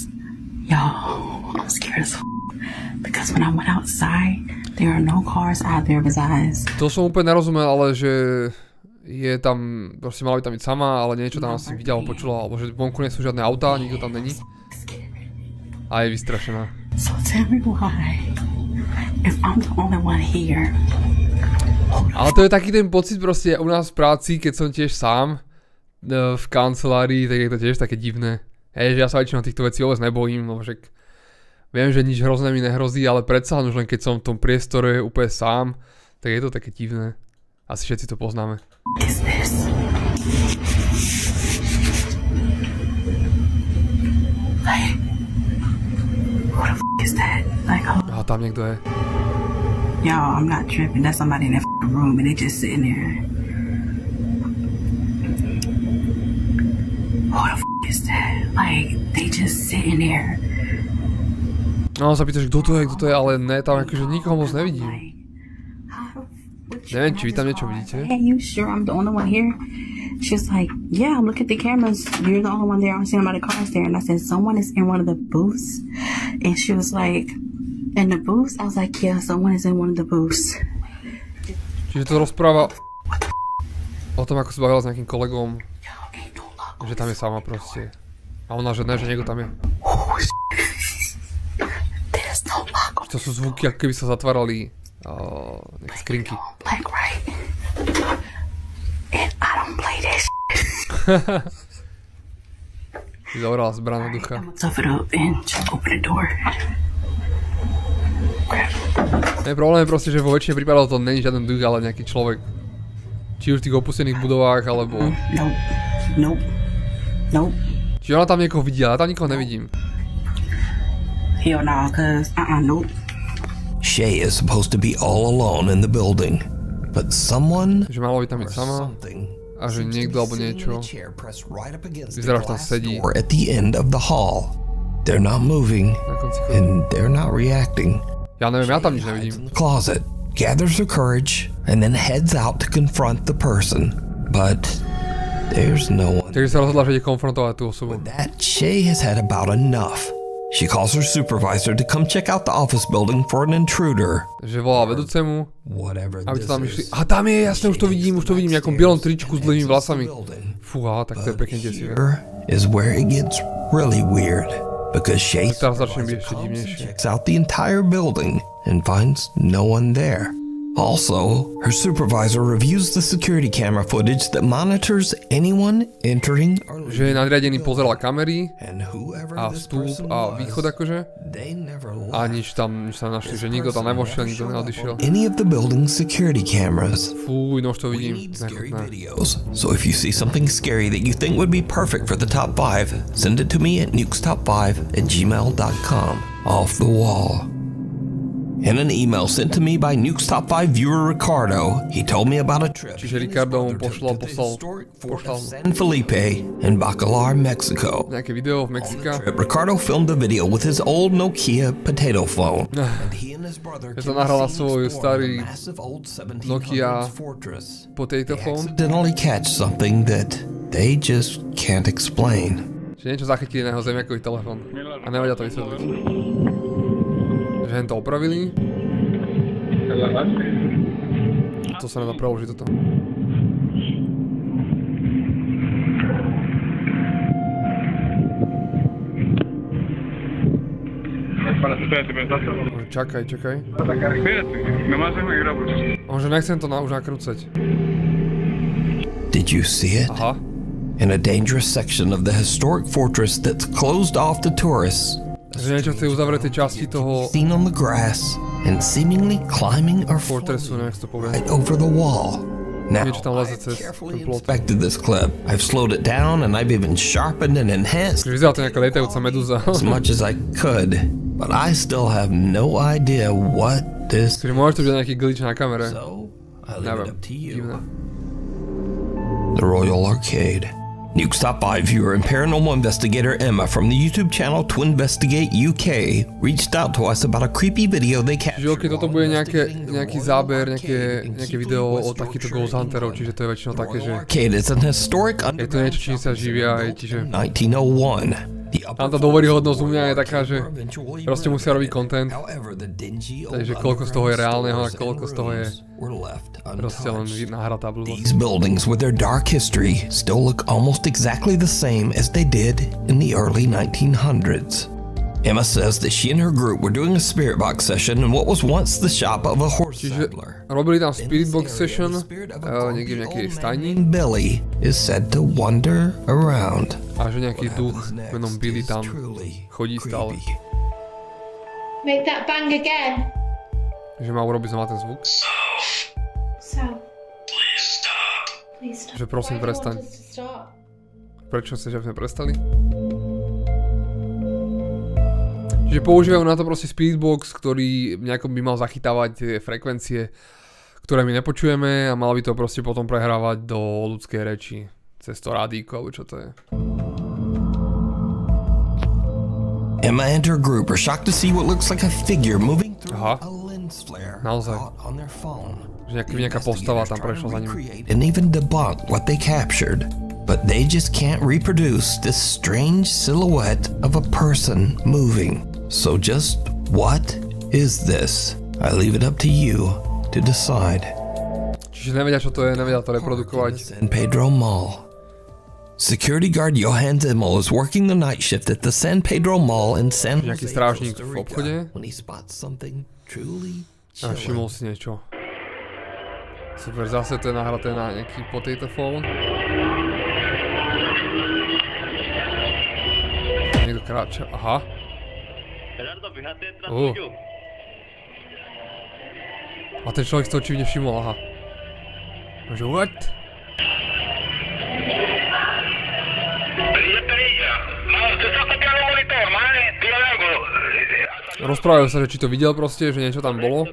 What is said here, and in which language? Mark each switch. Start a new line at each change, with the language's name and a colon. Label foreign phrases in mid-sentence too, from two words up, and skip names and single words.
English: Y'all, I'm scared as because when I went outside, there are no cars out there besides.
Slovak: To som úplne nerozumel, ale že je tam, proste mala by tam byť sama, ale niečo tam asi videla, počula, alebo že vonku nie sú žiadne autá, nikto tam není. A je vystrašená.
English: So tell me why, if I'm the only one here.
Slovak: Ale to je taký ten pocit proste u nás v práci, keď som tiež sám v kancelárii, tak je to tiež také divné. Hej, že ja sa väčšinou týchto vecí vôbec nebojím, lebo však viem, že nič hrozné mi nehrozí, ale predsa už len keď som v tom priestore úplne sám, tak je to také divné. Asi všetci to poznáme.
English: Is this? Like, who the f*** is that? Like, oh,
Slovak: A tam niekto je.
English: y'all, I'm not tripping. That's somebody in that f***ing room and they just sitting there. Who the f*** is that? Like, they just sitting there.
Slovak: No, sa pýtaš, kto to je, ale ne, tam akože nikoho moc nevidím.
English: Like,
Slovak: Neviem, či vy tam niečo vidíte.
English: hey, you sure I'm the only one here? She's like, yeah, look at the cameras. You're the only one there. I'm seeing about the cars there. And I said, someone is in one of the booths. And she was like, in the booths? I was like, yeah, someone is in one of the booths.
Slovak: Čiže to rozpráva o tom, ako sa bavila s nejakým kolegom, že tam je sama proste. A ona, že ne, že niekto tam je.
English: There's no lock.
Slovak: To sú zvuky, ako keby sa zatvárali nejaké skrinky.
English: Black, right? And I don't play that
Slovak: Si zavrala zbraná ducha.
English: I'm gonna tough it up and just open the door.
Slovak: Nie, problém je proste, že vo väčšine prípadov to není žiaden duch, ale nejaký človek. Či už v tých opustených budovách, alebo...
English: Nope.
Slovak: Čiže ona tam niekoho vidí, ale ja tam nikoho nevidím.
English: Hell no, cause nope. Shay is supposed to be all alone in the building, but someone
Slovak: Že malo by tam byť sama a že niekto alebo niečo vyzerá, že tam sedí
English: or at the end of the hall. They're not moving
Slovak: na konci chodu.
English: and they're not reacting.
Slovak: Ja neviem, ja tam nič
English: In
Slovak: nevidím.
English: the closet, gathers her courage and then heads out to confront the person, but there's no one.
Slovak: Takže sa rozhodla, že ide konfrontovať tú osobu.
English: With that, Shay has had about enough. She calls her supervisor to come check out the office building for an intruder.
Slovak: Že volá vedúcemu,
English: Whatever
Slovak: aby
English: this
Slovak: to tam išli.
English: is.
Slovak: A tam je, jasne, už to vidím v nejakom bielom tričku s dlhými vlasami. Fúha, tak to je pekne desivé.
English: Here is where it gets really weird. Because Shay
Slovak: Teraz začne byť ešte divnejšie.
English: checks out the entire building and finds no one there. Also, her supervisor reviews the security camera footage that monitors anyone entering or
Slovak: Že je nadriadený pozeral kamery
English: and whoever
Slovak: a
English: this
Slovak: vstup
English: person
Slovak: a východ
English: was,
Slovak: akože.
English: they never
Slovak: A
English: left.
Slovak: nič tam našli, že nikto tam nevošiel, nikto neodišiel.
English: Any of the building's security cameras.
Slovak: Fúj, no už to
English: We
Slovak: vidím.
English: need scary
Slovak: Nechutné.
English: videos. So if you see something scary that you think would be perfect for the top 5, send it to me at nukestop5@gmail.com. Off the wall. In an email sent to me by Nuke's Top 5 viewer Ricardo, he told me about a trip
Slovak: Čiže
English: he and his
Slovak: Ricardo mu
English: brother took
Slovak: poslal
English: to the historic fort of
Slovak: poslal
English: San Felipe in Bacalar, Mexico.
Slovak: nejaké video v
English: On the
Slovak: Mexika.
English: trip, Ricardo filmed a video with his old Nokia potato phone, and he and his brother
Slovak: Ja to
English: came
Slovak: nahral na
English: to
Slovak: svoj
English: explore
Slovak: starý
English: the massive old 1700s
Slovak: Nokia
English: fortress.
Slovak: potato
English: They
Slovak: phone.
English: accidentally catch something that they just can't explain.
Slovak: Že niečo zachytili na jeho zemiakový telefón. A nevedia to vysvetliť. Že hen to opravili. To sa nedá preložiť toto. Čakaj. On že nechcem to už nakrúcať.
English: Did you see it?
Slovak: Aha.
English: In a dangerous section of the historic fortress that's closed off to tourists,
Slovak: Že niečo v tej uzavretej časti toho
English: seen on the grass and seemingly climbing or
Slovak: fortressu,
English: falling
Slovak: neviem, to poviem.
English: right over the wall. Now,
Slovak: Niečo tam leze
English: I've
Slovak: cez
English: carefully
Slovak: ten plot.
English: inspected this clip. I've slowed it down and I've even sharpened and enhanced
Slovak: Že vyzerá to nejaká lietajúca medúza.
English: as much as I could, but I still have no idea what this.
Slovak: Čiže môže to byť nejaký glitch na kamere.
English: So I leave it
Slovak: Neviem,
English: up to you.
Slovak: divné.
English: The Royal Arcade. Nuke's Top 5 viewer and paranormal investigator Emma from the YouTube channel Twinvestigate UK reached out to us about a creepy video they captured.
Slovak: Čiže keď toto
English: while
Slovak: bude
English: investigating the
Slovak: nejaký
English: Royal
Slovak: záber,
English: Arcade in
Slovak: nejaké
English: Kew,
Slovak: video o
English: West
Slovak: takýchto
English: Yorkshire,
Slovak: ghost hunterov,
English: England.
Slovak: čiže to je väčšinou
English: The
Slovak: také,
English: Royal
Slovak: že
English: Arcade is an historic
Slovak: je to niečo, čím sa živia aj, čiže
English: 1901.
Slovak: tam tá dôveryhodnosť u mňa je taká, že proste musia robiť content, takže koľko z toho je reálneho a koľko z toho je proste len nahratá blbosť.
English: These buildings with their dark history still look almost exactly the same as they did in the early 1900s. Emma says that she and her group were doing a spirit box session in what was once the shop of a horse
Slovak: Čiže
English: saddler.
Slovak: robili tam
English: spirit box session,
Slovak: niekde v nejakej stajni
English: Named Billy is said to wander around.
Slovak: a že nejaký duch menom Billy tam
English: Truly
Slovak: chodí stále.
English: creepy. Make that bang again.
Slovak: Že má urobiť znova ten zvuk.
English: So. Please stop. Please stop.
Slovak: Že prosím,
English: Why do you
Slovak: prestaň.
English: want us to stop?
Slovak: Prečo chceš, aby sme prestali? Čiže používajú na to proste speedbox, ktorý nejako by mal zachytávať tie frekvencie, ktoré my nepočujeme a mal by to proste potom prehrávať do ľudskej reči. Cez to rádíko, alebo čo to je.
English: Emma and her group are shocked to see what looks like a figure moving through
Slovak: Aha.
English: a lens flare
Slovak: Naozaj.
English: caught on their phone.
Slovak: Že nejaká postava tam prešla za nimi.
English: And even debunk what they captured, but they just can't reproduce this strange silhouette of a person moving. So just what is this? I leave it up to you to decide.
Slovak: Čiže nevedia, čo to je, nevedia to reprodukovať.
English: San Pedro Mall. Security guard Johan Zimmel is working the night shift at the San Pedro Mall in San Jose,
Slovak: Nejaký strážnik
English: Costa
Slovak: v
English: Rica,
Slovak: obchode.
English: when he spots something truly
Slovak: A všimol
English: chilling.
Slovak: si niečo. Super, zase to je nahraté na nejaký
English: potato phone.
Slovak: Niekto kráča, aha. A ten človek z toho či nevšimol, aha. Že what? Rozprávajú sa, že či to videl proste, že niečo tam bolo.